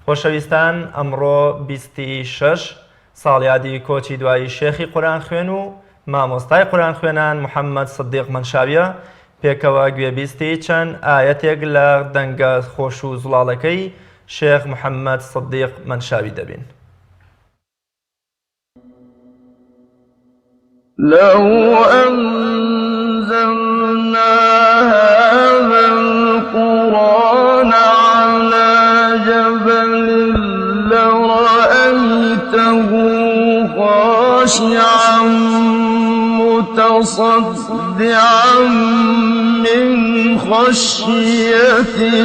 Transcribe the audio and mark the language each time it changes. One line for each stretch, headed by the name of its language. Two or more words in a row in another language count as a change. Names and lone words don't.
Central Kurdish: خۆشەویستان ئەمڕۆ 26 ساڵیادی کۆچی دوایی شێخی قورئان خوێن و مامۆستای قورآن خوێنان محەممەد سدیق منشاویە پێکەوە گوێبیستی چەند ئاەتێک لە دەنگە خۆش و زوڵاڵەکەی شێخ محەممەد سدیق منشاوی دەبین.
Arabic: لو أنزلنا هذا القرآن على جبل لرأيته خاشعا متصدعا من خشية